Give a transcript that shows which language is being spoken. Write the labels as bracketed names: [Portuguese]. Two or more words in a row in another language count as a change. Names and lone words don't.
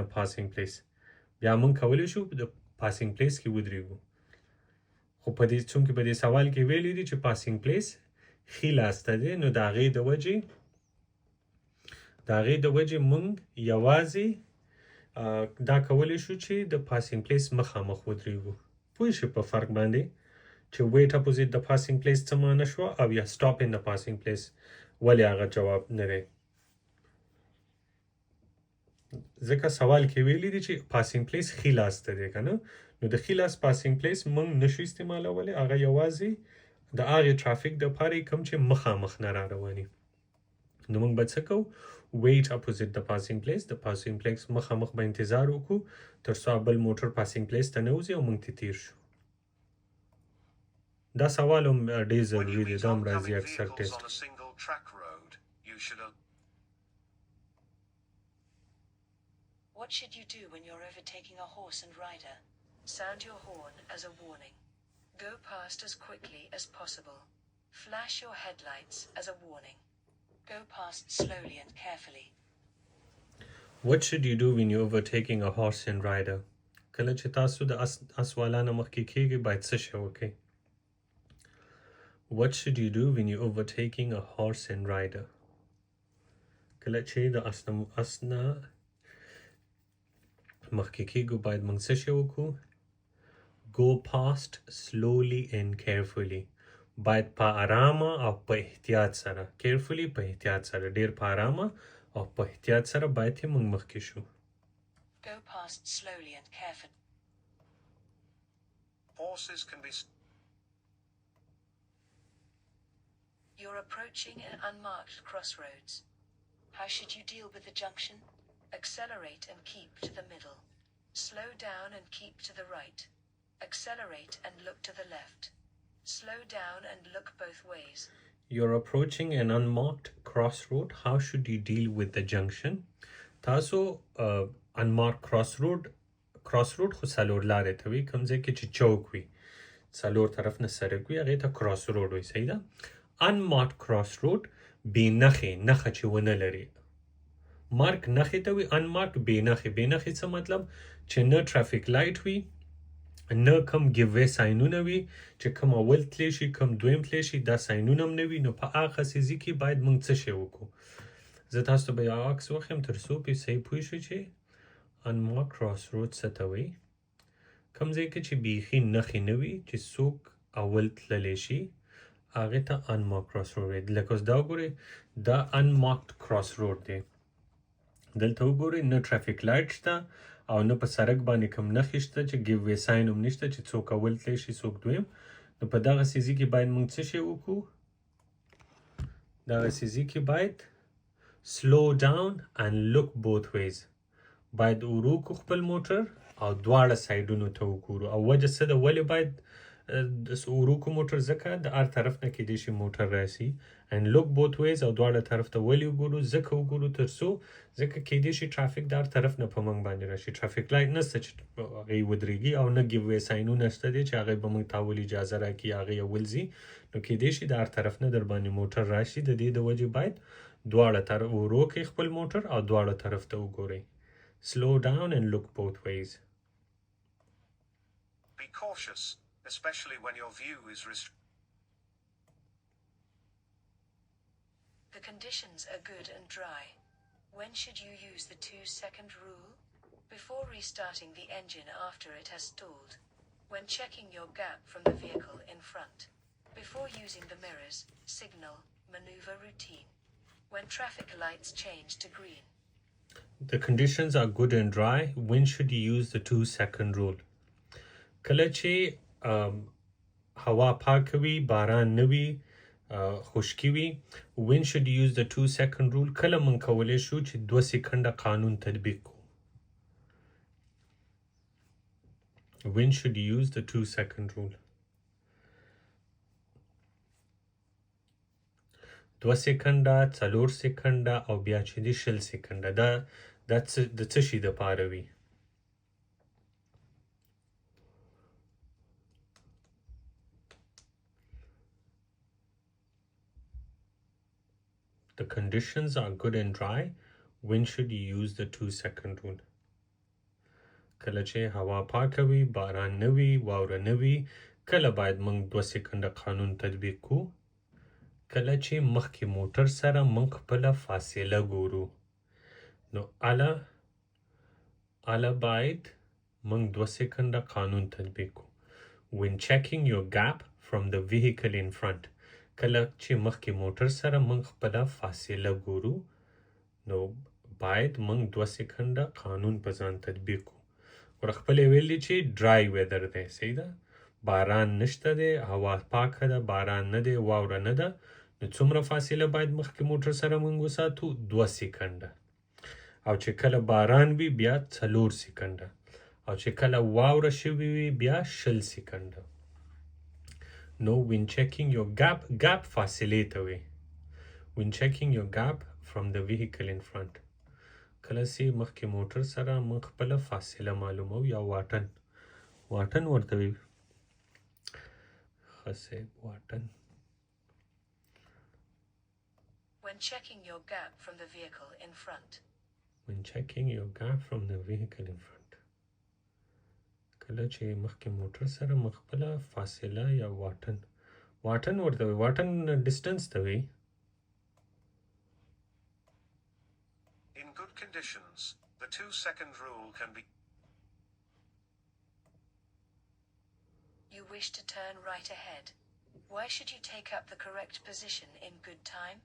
[English] passing place [Pashto] بیا موږ کولی شو د [English] passing place [Pashto] کې ودرېږو خو په دې چونکې په دې سوال کې ویلي دي چې [English] passing place [Pashto] ښي لاس ته دی نو د هغې د وجې موږ یوازې دا کولی شو چې د [English] passing place [Pashto] مخامخ ودرېږو پوه شئ په فرق باندې چې [English] wait opposite the passing place [Pashto] څه معنی شوه او یا [English] stop in the passing place [Pashto] ولې هغه جواب نه دی ځکه سوال کې ویلي دي چې [English] passing place [Pashto] ښي لاس ته دی که نه نو د ښي لاس [English] passing place [Pashto] موږ نشو استعمالولی هغه یوازې د هغې ټرافیک دپاره یې کوم چې مخامخ نه را رواني نو موږ به څه کوو [English] wait opposite the passing place [Pashto] د [English] passing place [Pashto] مخامخ به انتظار وکړو تر څو بل موټر [English] passing place [Pashto] ته نه وځي او موږ ته تیر شو دا سوال هم ډېر [English] When [Pashto] ضروري [English] you [Pashto] دی [English] meet [Pashto] دا هم راځي [English] oncoming [Pashto] اکثر [English] vehicles [Pashto] ټیسټ [English] on a single track road, you should What should you do when you're overtaking a horse and rider? Sound your horn as a warning. Go past as quickly as possible. Flash your headlights as a warning. Go past slowly and carefully. What should you do when you're overtaking a horse and rider [Pashto] کله چې تاسو د اس والا نه مخکې کېږئ باید څه شی وکړئ [English] What should you do when you're overtaking a horse and rider [Pashto] کله چې د اس نه مخکې کېږو باید موږ څه شی وکړو [English] Go past slowly and carefully [Pashto] باید په آرامه او په احتیاط سره carefully په احتیاط سره ډېر په آرامه او په احتیاط سره باید یې موږ مخکې شو [English] Go past slowly and carefully. horses can be You're approaching an unmarked crossroads. How should you deal with the junction? Accelerate and keep to the middle. Slow down and keep to the right. Accelerate and look to the left. Slow down and look both ways. You're approaching an unmarked crossroad. How should you deal with the junction? [Pashto] تاسو [English] unmarked crossroad [Pashto] خو څلور لارې ته وي کوم ځای کې چې چوک وي څلور طرف نه سړک وي هغې ته crossroad وي صحیح ده [English] unmarked crossroad [Pashto] بې نښې نښه چې ونه لري مارک نښې ته وي unmarked بې نښې څه مطلب چې نه [English] traffic light [Pashto] وي نه کم [English] give way [Pashto] ساینونه وي چې کم اول تلی شي کم دویم تلی شي دا ساینونه هم نه وي نو په هغه څیزي کې باید موږ څه شی وکړو زه تاسو ته به یو عکس وښیم تر څو پې صحیح پوه شو چې [English] unmarked crossroad [Pashto] څه ته وایي کوم ځای کې چې بیخي نښې نه وي چې څوک اول تللی شي هغې ته [English] unmarked crossroad [Pashto] وایي لکه اوس دا وګورئ دا [English] unmarked crossroad [Pashto] دی دلته وګورئ نه [English] traffic light [Pashto] شته او نه په سړک باندې کوم نښې شته چې [English] give way sign [Pashto] هم نشته چې څوک اول تلی شي څوک دویم نو په دغه څیزي کې باید موږ څه شی وکړو دغه څیزي کې باید [English] slow down and look both ways [Pashto] باید ورو کو خپل موټر او دواړه سایډونو ته وګورو او وجه څه ده ولې باید ورو کو موټر ځکه د هر طرف نه کیدای شي موټر راسي [English] and look both ways [Pashto] او دواړه طرف ته ولې وګورو ځکه وګورو تر څو ځکه کیدای شي ټرافیک د هر طرف نه په موږ باندې راشي [English] traffic light [Pashto] نشته چې هغې ودرېږي او نه [English] give way [Pashto] ساینونه شته دی چې هغې به موږ ته اول اجازه راکړي هغې اول ځي نو کیدای شي د هر طرف نه در باندې موټر راشي د دې د وجې باید دواړه طرف ورو کړئ خپل موټر او دواړه طرف ته وګورئ [English] slow down and look both ways be cautious, especially when your view is restricted. The conditions are good and dry. When should you use the 2-second rule? Before restarting the engine after it has stalled. When checking your gap from the vehicle in front. Before using the mirrors, signal, maneuver routine. When traffic lights change to green. The conditions are good and dry. When should you use the 2-second rule? [Pashto] کله چې هوا پاکه وي باران نه وي خشکي وي [English] when should you use the 2-second rule [Pashto] کله موږ کولی شو چې 2 سکنډه قانون تطبیق کړو [English] when should you use the 2-second rule [Pashto] 2 سکنډه 4 سکنډه او بیا چې دي 0 سکنډه دا د څه شي دپاره وي [English] The conditions are good and dry. When should you use the 2-second rule? [Pashto] کله چې هوا پاکه وي باران نه وي واوره نه وي کله باید موږ 2 سکنډه قانون تطبیق کړو کله چې مخکې موټر سره موږ خپله فاصله ګورو نو الا باید موږ 2 سکنده قانون تطبیق کو. [English] when checking your gap from the vehicle in front [Pashto] کله چې مخکې موټر سره موږ خپل فاصله ګورو نو باید موږ 2 سکنده قانون په ځان تطبیق کو. ور خپل ویلي چې [English] dry weather [Pashto] دی، صحیح ده، باران نشته دی، هوا پاکه ده، باران نه دی، واوره نه ده، نو څومره فاصله باید مخکې موټر سره موږ وساتو؟ 2 سکنده. او چې کله باران وي بیا 4 سکنده، او چې کله واوره شوي وي بیا 20 سکنده. نو [English] when checking your gap [Pashto] فاصلې ته وي. [English] when checking your gap from the vehicle in front [Pashto] کله چې مخکې موټر سره موږ خپل فاصله معلومو یا واټن ورته وي. خسه واټن. [English] When checking your gap from the vehicle in front. when checking your gap from the vehicle in front [Pashto] کله چې مخکې موټر سره موږ خپل فاصله یا واټن ورته وي. واټن ډیسټنس ته وي. [English] In good conditions, the 2-second rule can be. You wish to turn right ahead. Why should you take up the correct position in good time?